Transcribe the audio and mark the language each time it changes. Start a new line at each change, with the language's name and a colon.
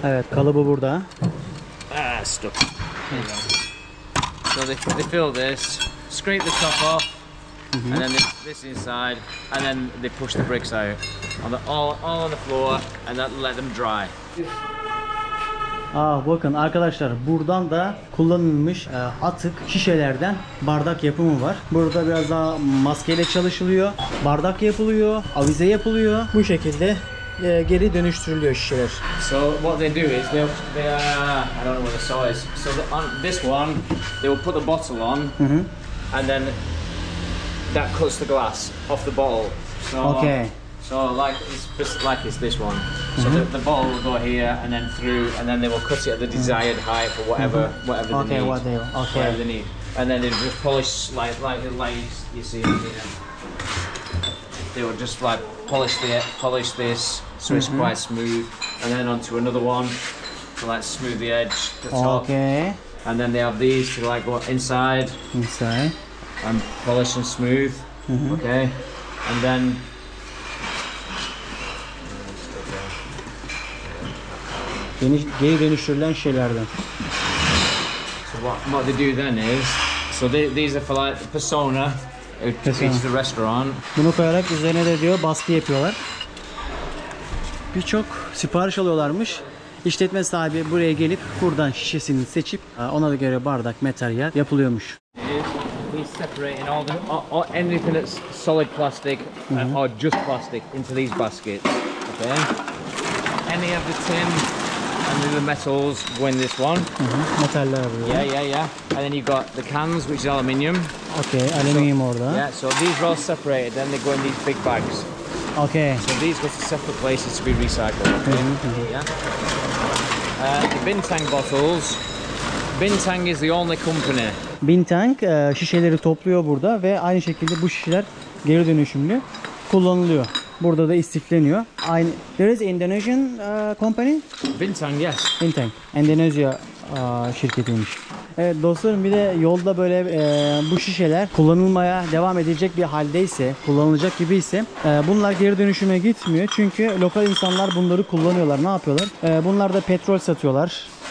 Turkish: Evet, kalıbı burada.
English: Stuck. There you go. So they fill this, scrape the top off, and then this inside, and then they push the bricks out all on the floor, and that let them dry.
Turkish: Bakın arkadaşlar, buradan da kullanılmış atık şişelerden bardak yapımı var. Burada biraz daha maskeyle çalışılıyor. Bardak yapılıyor, avize yapılıyor. Bu şekilde geri dönüştürülüyor şişeler.
English: So what they do is I don't know what the saw is. So on this one, they will put the bottle on, and then that cuts the glass off the bottle. So Okay. So like it's this one. So the bottle will go here and then through, and then they will cut it at the desired height for whatever Okay, they need. okay. Whatever they need, and then they just polish like you see here. They will just like polish this so it's quite smooth, and then onto another one to like smooth the edge, the top. Okay. And then they have these to like go inside Inside. and polish and smooth. Okay, and then
Turkish: Geri dönüştürülen şeylerden.
English: so what they do then is these are for like the persona. It's the restaurant.
Turkish: Bunu koyarak üzerine de diyor baskı yapıyorlar. Birçok sipariş alıyorlarmış. İşletme sahibi buraya gelip buradan şişesini seçip ona göre bardak, materyal yapılıyormuş.
English: He's separating anything that's solid plastic or just plastic into these baskets. Okay. Any of the tin and the metals go in this one.
Turkish: Metaller burada.
English: Yeah. And then you've got the cans, which is aluminium.
Turkish: Okay, alüminyum orada.
English: Yeah. So these are all separated. Then they go in these big bags. Okay. So these go to separate places to be recycled. Okay? Yeah. The Bintang bottles. Bintang is the only company.
Turkish: Bintang şişeleri topluyor burada ve aynı şekilde bu şişeler geri dönüşümlü kullanılıyor. Burada da istifleniyor. Aynı.
English: There is Indonesian company. Bintang, yes. Bintang.
Turkish: Endonezya şirketiymiş. Evet dostlarım, bir de yolda böyle bu şişeler kullanılmaya devam edecek bir haldeyse, kullanılacak gibi ise bunlar geri dönüşüme gitmiyor. Çünkü lokal insanlar bunları kullanıyorlar. Ne yapıyorlar? Bunlar da petrol satıyorlar.